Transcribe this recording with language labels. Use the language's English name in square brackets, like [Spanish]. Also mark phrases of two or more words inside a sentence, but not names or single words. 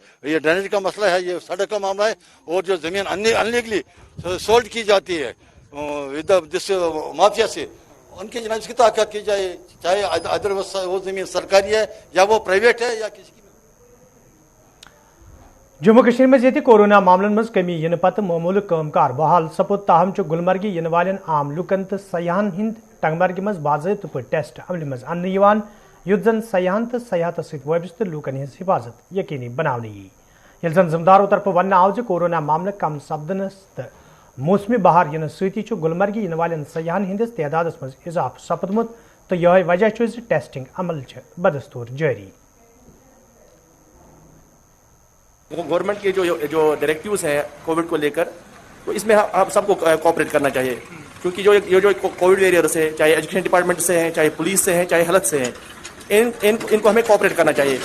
[Hindi] ये ड्रेनेज का मसला है, ये सड़क का मामला है, और जो जमीन [English] illegally sold [Hindi] की जाती है जिस माफिया से, उनकी जनाब इसकी तहकीकात की जाए, चाहे अदर वो जमीन सरकारी है या वो प्राइवेट है या किसी की। [Kashmiri] जम्मू कश्मीर में कोरोना मामलन में कमी इन पत मामूल कामकार बहाल सपुद, ताहम गुलमर्गी इन वाले आम लुकन तो सयाहन हिंद टंगमर्ग में बाज़ाब्त पे टेस्ट अमल में अन्न युद्ध जन सयाहन तो सयाहत सबिस्त लूकन हज हिफाजत यकीनी बनाने ये जन जिम्मेदारों तरफ वन आव कोरोना मामले कम सपदनस तो मौसमी बहार इन सती गुलमर्गी इन वाले सयाहन हंदिस तदाद में इजाफ सपदमुत, तो यह वजह टेस्टिंग अमल बदस्तूर जारी। [Hindi] गवर्नमेंट के जो डायरेक्टिव्स हैं कोविड को लेकर, तो इसमें आप सबको कोऑपरेट करना चाहिए, क्योंकि जो [English] Covid warriors [Hindi] है, चाहे [English] education department [Hindi] से हैं, चाहे पुलिस से हैं, चाहे हेल्थ से हैं, इनको हमें कोऑपरेट करना चाहिए।